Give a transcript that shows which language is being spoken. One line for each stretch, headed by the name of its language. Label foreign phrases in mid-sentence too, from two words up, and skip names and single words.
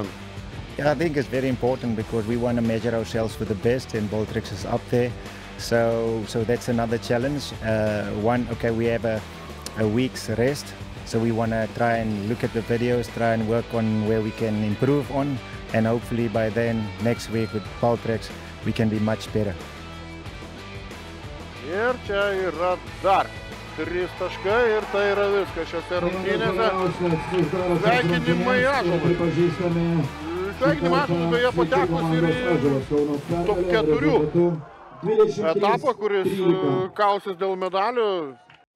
English: Yeah, I think it's very important because we want to measure ourselves with the best, and Baltrex is up there. So that's another challenge. We have a week's rest, so we want to try and look at the videos, try and work on where we can improve on, and hopefully by then, next week with Baltrex, we can be much better.
Lithuanian: Ir čia yra dar 3 taškai ir tai yra viskas šiose rungtynėse. Sveikinimai Ąžuolui. Sveikinimai Ąžuolui, beje, patekus ir į top 4 etapą, kuris kausis dėl medalių.